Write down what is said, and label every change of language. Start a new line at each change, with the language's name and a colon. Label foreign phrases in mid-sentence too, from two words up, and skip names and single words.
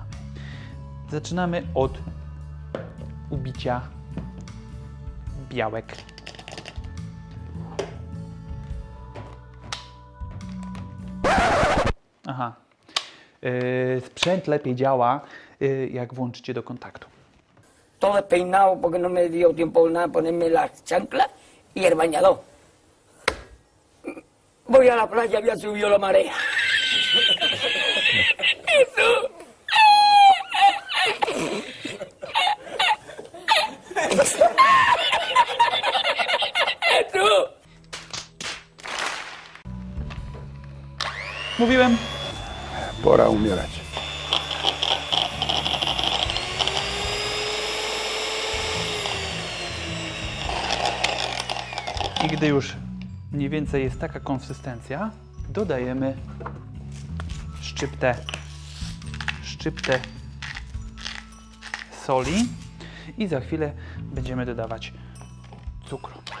Polish: Zaczynamy od ubicia białek. Aha. Sprzęt lepiej działa, jak włączycie do kontaktu.
Spanish: Todo despeinado porque no me dio tiempo nada ponerme las chanclas y el bañador. Voy a la playa, había subido la marea. Jesús. Jesús.
Polish: Mówiłem? Pora umierać. I gdy już mniej więcej jest taka konsystencja, dodajemy szczyptę soli i za chwilę będziemy dodawać cukru.